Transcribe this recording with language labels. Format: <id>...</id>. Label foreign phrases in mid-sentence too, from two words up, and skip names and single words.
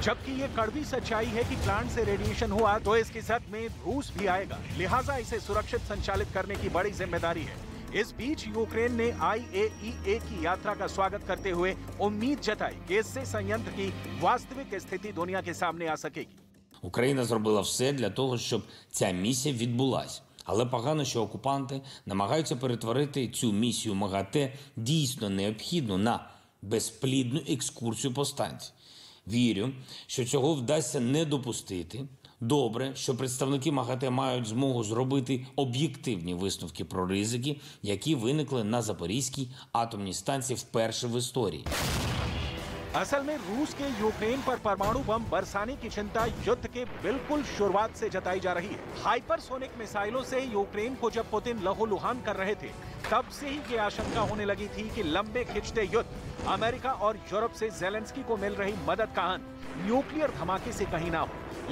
<hi>जबकि ये कड़वी सच्चाई है कि प्लांट से रेडिएशन हुआ तो इसकी जद में रूस भी आएगा, लिहाजा इसे सुरक्षित संचालित करने की बड़ी जिम्मेदारी है। इस बीच यूक्रेन ने IAEA की यात्रा का स्वागत करते हुए उम्मीद जताई कि इससे संयंत्र की वास्तविक स्थिति दुनिया के सामने आ सकेगी।</hi> <uk>Україна зробила все для того, щоб ця місія відбулась. Але погано, що окупанти намагаються перетворити цю місію МАГАТЕ дійсно необхідну на безплідну екскурсію по станції. Вірю, що цього вдасться не допустити. Добре, що представники МАГАТЕ мають змогу зробити об'єктивні висновки про ризики, які виникли на Запорізькій атомній станції вперше в історії.</uk> <hi>असल में रूस के यूक्रेन पर परमाणु बम बरसाने की चिंता युद्ध के बिल्कुल शुरुआत से जताई जा रही है। हाइपरसोनिक मिसाइलों से यूक्रेन को जब पुतिन लहूलुहान कर रहे थे, तब से ही ये आशंका होने लगी थी कि लंबे खिंचते युद्ध अमेरिका और यूरोप से ज़ेलेंस्की को मिल रही मदद का अंत न्यूक्लियर धमाके से कहीं ना हो।</hi>